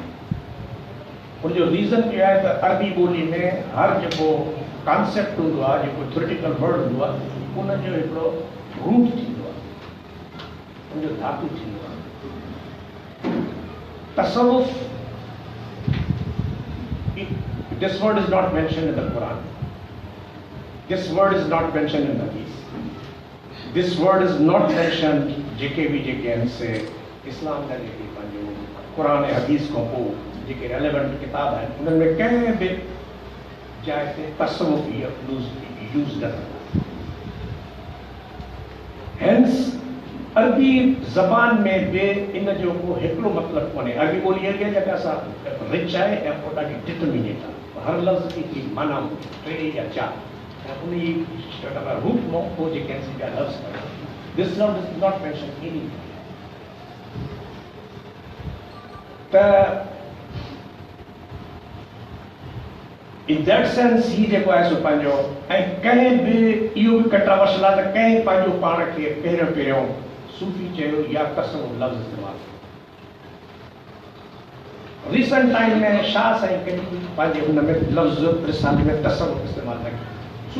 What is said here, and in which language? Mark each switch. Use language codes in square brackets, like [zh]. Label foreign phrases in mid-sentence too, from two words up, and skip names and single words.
[sd] उनजो रीज़न इहो आहे त अरबी ॿोली में हर जेको कॉन्सेप्ट हूंदो आहे जेको [en] theoretical word [sd] हूंदो आहे उनजो हिकिड़ो रूट थींदो आहे उनजो धातु थींदो आहे. [en] तसव्वुफ this word is not mentioned in the Quran. this word is not mentioned in the Hadith. this word is not mentioned [sd] जेके भी जेके आहिनि से इस्लाम जा जेके पंहिंजो कुरान ऐं हदीस खां पोइ जेके रेलेवेंट किताब आहिनि उन्हनि में कंहिं बि जाइ ते तसव्वुफ यूज़ न कंदा. हेंस अरबी ज़बान में बि इन जो को हिकिड़ो मतिलबु कोन्हे. अरबी ॿोली अहिड़ी आहे जेका असां रिच आहे ऐं पोइ ॾाढी डिटर्मिनेट आहे. हर लफ़्ज़ जी माना 3 या 4 ऐं उन जी रूट मां पोइ जेके आहिनि ॿिया लफ़्ज़ आहिनि. दिस लफ़्ज़ [en] is not mention any [sd] त [en] in that sense [sd] ही जेको आहे सो पंहिंजो ऐं कंहिं बि इहो बि कंट्रोवर्शियल आहे त कंहिं पंहिंजो पाण खे पहिरियों सूफ़ी चयो या तसव्वुफ लफ़्ज़ इस्तेमालु कयो. [en] recent time [sd] में शाह साईं कॾहिं पंहिंजे हुन में लफ़्ज़ रिसाले में तसव्वुफ इस्तेमालु न कयो.